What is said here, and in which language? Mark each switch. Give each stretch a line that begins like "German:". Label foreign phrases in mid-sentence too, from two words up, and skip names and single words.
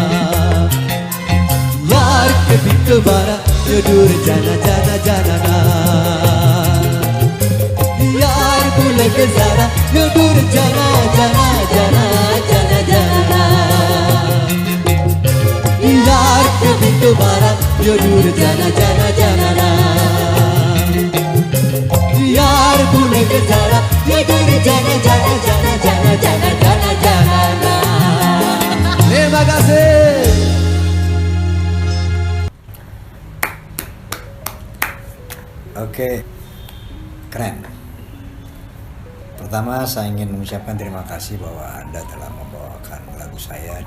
Hindi: यार कभी दोबारा ये दूर जाना जाना जाना ना, यार भूल के जरा ये दूर जाना जाना जाना जाना जाना। यार कभी दोबारा ये दूर जाना जाना जाना ना, यार भूल के जरा ये दूर जाना जाना जाना जाना जाना जाना जाना ना।
Indonesian: Terima kasih. Oke, keren. Pertama saya ingin mengucapkan terima kasih bahwa Anda telah membawakan lagu saya.